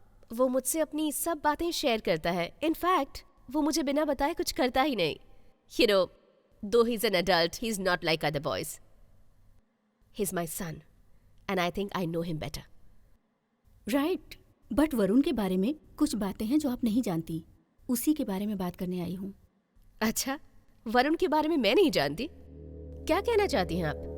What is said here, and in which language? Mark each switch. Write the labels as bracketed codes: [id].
[hi] वो मुझसे अपनी सब बातें शेयर करता है। इनफैक्ट वो मुझे बिना बताए कुछ करता ही नहीं। [en] You know, though he's an adult, he's not like other boys. He's my son, and I think I know him better. [hi] Right, but Varun के बारे में कुछ बातें हैं जो आप नहीं जानती। उसी के बारे में बात करने आई हूँ। अच्छा, वरुण के बारे में मैं नहीं जानती? क्या कहना चाहती हैं आप?